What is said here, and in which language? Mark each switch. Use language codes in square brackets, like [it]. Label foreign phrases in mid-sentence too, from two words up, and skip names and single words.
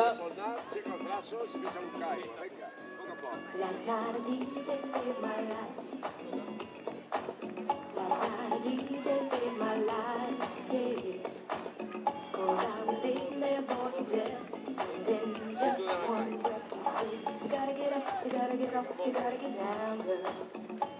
[ca] Aixeca els braços i deixa buscar aigua, vinga, a poc a poc. [en] Last night a DJ saved my life. Last night a DJ saved my life, yeah. 'Cause I was sitting there bored to death. up, you gotta get down, girl.